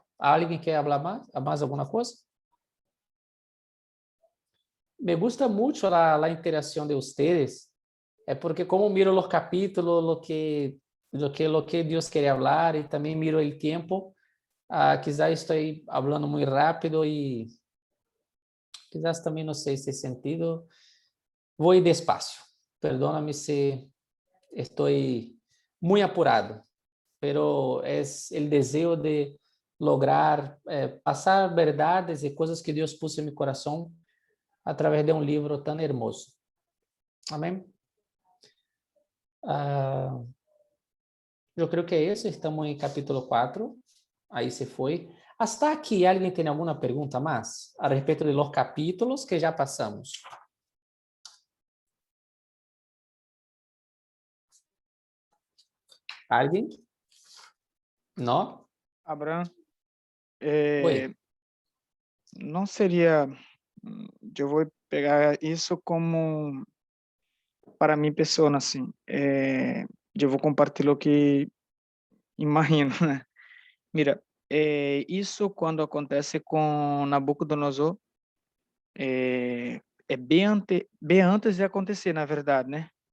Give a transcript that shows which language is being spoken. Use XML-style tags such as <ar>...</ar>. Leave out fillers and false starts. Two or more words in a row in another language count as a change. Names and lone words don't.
<pt>Alguém quer falar mais alguma coisa?</pt> <es>Me gusta</es> <pt>muito a interação de vocês, porque como miro os capítulos,</pt> <es>lo que</es> <pt>Deus quer falar e também miro o tempo, quizás estou falando muito rápido e quizás também não sei se sentido. Vou ir despacio. Perdóname se estou muito apurado, pero é o desejo de lograr passar verdades e coisas que Deus pôs em meu coração através de um livro tão hermoso. Amém? Eu creio que é isso. Estamos em capítulo 4. Aí se foi. Hasta aqui, alguém tem alguma pergunta mais a respeito de los capítulos que já passamos?</pt> <es>¿Alguien? ¿No? Abraham,</es> <pt>Oi. não seria. Eu vou pegar isso como para mim pessoa assim. Eu vou compartilhar o que imagino, né? Mira, isso quando acontece com Nabucodonosor é bem antes de acontecer, na verdade, né?</pt>